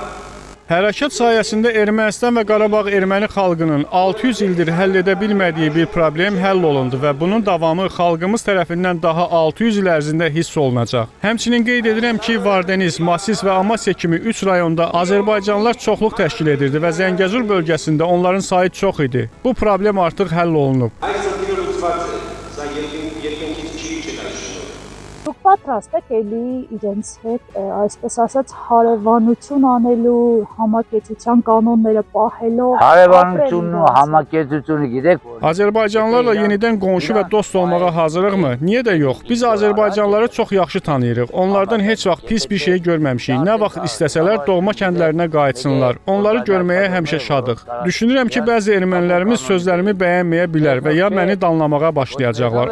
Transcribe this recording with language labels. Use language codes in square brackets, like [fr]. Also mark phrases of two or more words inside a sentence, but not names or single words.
[az] Hərəkat sayəsində Ermənistan və Qarabağ erməni xalqının 600 ildir həll edə bilmədiyi bir problem həll olundu və bunun davamı xalqımız tərəfindən daha 600 il ərzində hiss olunacaq. Həmçinin qeyd edirəm ki, Vardeniz, Masis və Amasya kimi 3 rayonda Azərbaycanlılar çoxluq təşkil edirdi və Zəngəzur bölgəsində onların sayı çox idi. Bu problem artıq həll olunub. [hy] Դուք պատրաստ եք էլի իրենց հետ այսպես ասած հարևանություն անելու, համակեցության կանոնները պահելով, Հարևանությունն ու համակեցությունը գիտեք։ [az] Azərbaycanlılarla yenidən qonşu və dost olmağa hazırıqmı? Niyə də yox? Biz Azərbaycanlıları çox yaxşı tanıyırıq. Onlardan heç vaxt pis bir şey görməmişik. Nə vaxt istəsələr doğma kəndlərinə qayıtsınlar. Onları görməyə həmişə şadıq. Düşünürəm ki, bəzi ermənilərimiz sözlərimi bəyənməyə bilər və ya məni danlamağa başlayacaqlar.